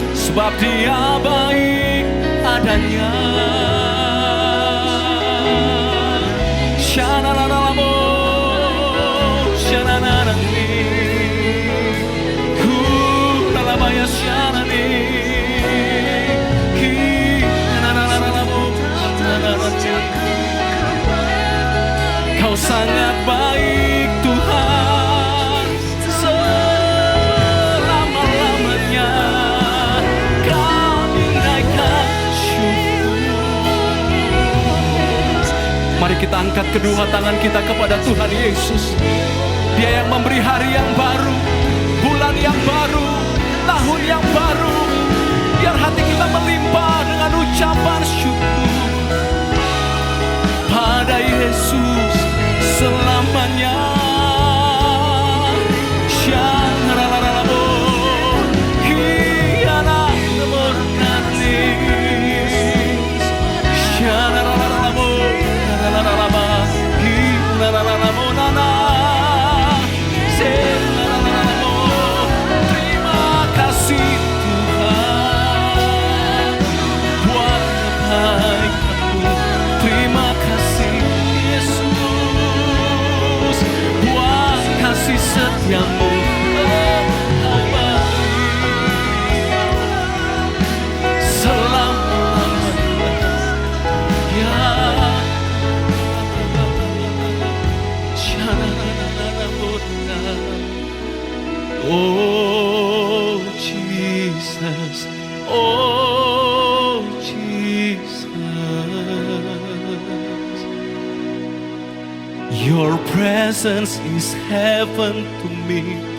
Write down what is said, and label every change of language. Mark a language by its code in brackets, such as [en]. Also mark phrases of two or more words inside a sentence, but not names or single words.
[id] sebab Dia baik adanya. Shanananamo, shanananani, kunalamaya shanani, hinanananamo, Kau sangat baik Tuhan, selama-lamanya kami naikkan syukur. Mari kita angkat kedua tangan kita kepada Tuhan Yesus. Dia yang memberi hari yang baru, bulan yang baru, tahun yang baru. Biar hati kita melimpah dengan ucapan syukur pada Yesus selamanya. Shanarararabo, hiana murni. Shanarararabo, narararaba, hinarararabo, nana. Senarararabo, terima kasih Tuhan buat kebaikan-Mu. Terima kasih Yesus buat kasih setia-Mu. Kau baik selama-lamanya. [en] Ya oh Jesus, oh Jesus, Your presence is heaven to me.